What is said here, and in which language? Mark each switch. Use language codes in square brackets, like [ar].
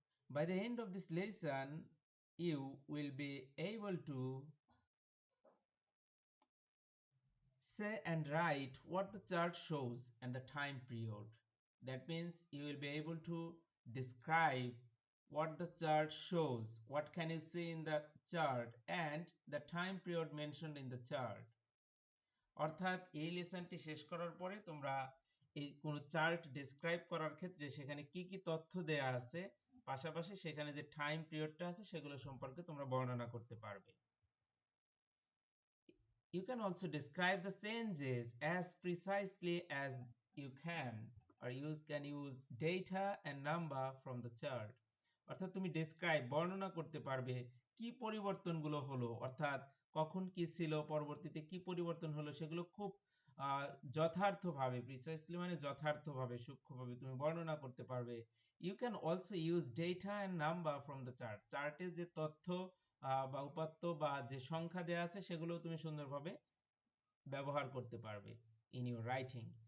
[en] By the end of this lesson, you will be able to say and write what the chart shows and the time period. That means you will be able to describe what the chart shows, what can you see in the chart, and the time period mentioned in the chart. [bn] অর্থাৎ এই লেসনটি শেষ করার পরে তোমরা এই কোন chart describe করার ক্ষেত্রে সেখানে কি কি তথ্য দেয়া আছে, পাশাপাশি সেখানে যে টাইম পিরিয়ডটা আছে সেগুলো সম্পর্কে তোমরা বর্ণনা করতে পারবে। [en] You can also describe the changes as precisely as you can, or can use data and number from the chart. [bn] অর্থাৎ তুমি ডেসক্রাইব বর্ণনা করতে পারবে কি পরিবর্তনগুলো হলো, অর্থাৎ কখন কি ছিল, পরবর্তীতে কি পরিবর্তন হলো, সেগুলো খুব যথার্থভাবে, প্রিসাইসলি মানে যথার্থভাবে, সূক্ষ্মভাবে তুমি বর্ণনা করতে পারবে। [en] You can also use data and number from the chart. [bn] চার্টে যে তথ্য বা উপাত্ত বা যে সংখ্যা দেয়া আছে সেগুলো তুমি সুন্দরভাবে ব্যবহার করতে পারবে [en] In your writing.